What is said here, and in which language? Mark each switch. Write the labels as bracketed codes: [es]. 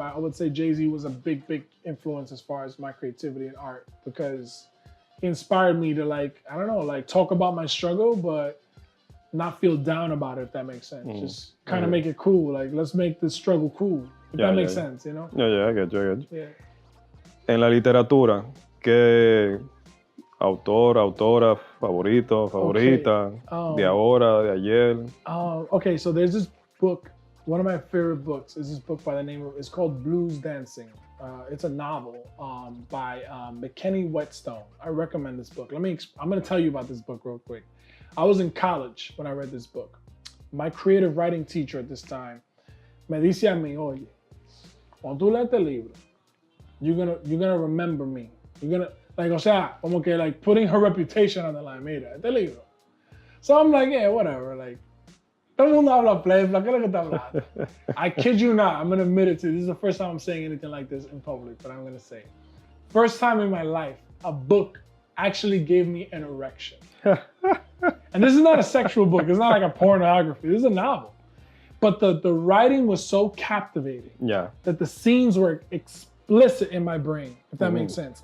[en] I would say Jay-Z was a big influence as far as my creativity and art, because he inspired me to, like, I don't know, like, talk about my struggle, but not feel down about it, if that makes sense. Just kind of make it cool. Like, let's make this struggle cool, if that makes sense, you know? Yeah, I get you. Yeah. [es] En la literatura, ¿qué autor, autora, favorito, favorita, de ahora, de ayer? [en] Okay, so there's this book one of my favorite books is this book by the name of, it's called Blues Dancing. It's a novel by McKenny Whetstone. I recommend this book. I'm going to tell you about this book real quick. I was in college when I read this book. My creative writing teacher at this time [es] me dice a mí, oye, cuando tú lees este libro, [en] you're gonna remember me. You're gonna, like, [es] o sea, como que [en] like putting her reputation on the line. [es] Mira, este libro. [en] So I'm like, yeah, whatever. [es] Like, todo el mundo habla play, ¿qué es lo que está hablando? [en] I kid you not, I'm gonna admit it to you. This is the first time I'm saying anything like this in public, but I'm gonna say it. First time in my life, a book actually gave me an erection. And this is not a sexual book. It's not like a pornography. This is a novel. But the writing was so captivating that the scenes were explicit in my brain, if that makes sense.